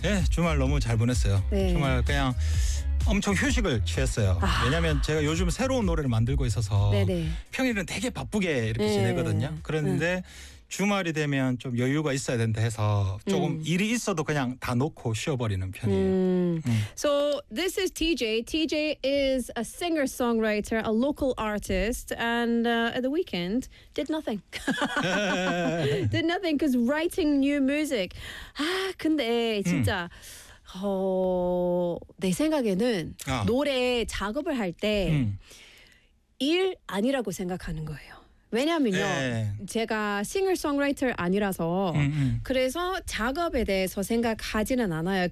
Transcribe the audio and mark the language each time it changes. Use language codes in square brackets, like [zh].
[ko] 네, 예, 주말 너무 잘 보냈어요. 네. 정말 그냥 엄청 휴식을 취했어요. 아. 왜냐하면 제가 요즘 새로운 노래를 만들고 있어서 네네. 평일은 되게 바쁘게 이렇게 네. 지내거든요. 그랬는데 주말이 되면 좀 여유가 있어야 된다 해서 조금 일이 있어도 그냥 다 놓고 쉬어버리는 편이에요. [en] So this is TJ. TJ is a singer-songwriter, a local artist, and at the weekend did nothing. did nothing because writing new music. [ko] 아 근데 진짜 내 생각에는 노래 작업을 할 때 일 아니라고 생각하는 거예요. 왜냐면요. 네. 제가 싱어송라이터 아니라서 그래서 작업에 대해서 생각하지는 않아요.